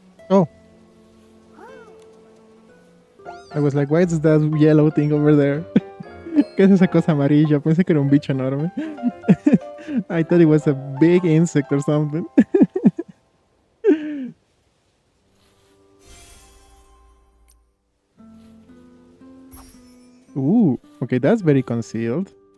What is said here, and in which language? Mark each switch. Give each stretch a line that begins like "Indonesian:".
English: Oh. I was like, why is that yellow thing over there?
Spanish: ¿Qué es esa cosa amarilla? Pensé que era un bicho enorme.
English: I thought it was a big insect or something. Ooh, okay, that's very concealed.